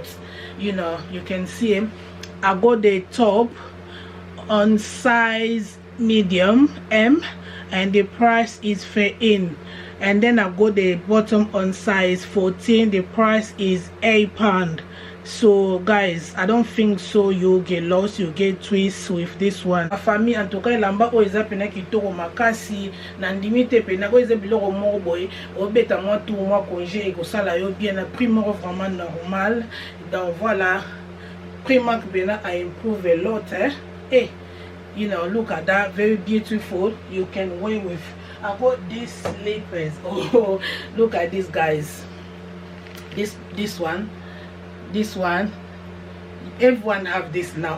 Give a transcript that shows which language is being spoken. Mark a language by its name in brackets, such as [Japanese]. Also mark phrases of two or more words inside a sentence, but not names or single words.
[English] You know, you can see I got the top on size medium M and the price is $13. And then I got the bottom on size 14. The price is £8. So guys, I don't think so you get lost, you get twist with this one. [French] Famille en tout cas [Lingala] lamba o eza pena kitoko makasi na ndimite pena ko eza biloko moko boy obeta moi tout moi congé et ko sala yo bien na prix moko [French] vraiment normal. Donc voilà, [English] Primark banner I improve a lot, hey, you know, look at that, very beautiful. You can wear with, I got these slippers. Oh, look at this, guys. This one, everyone have this now.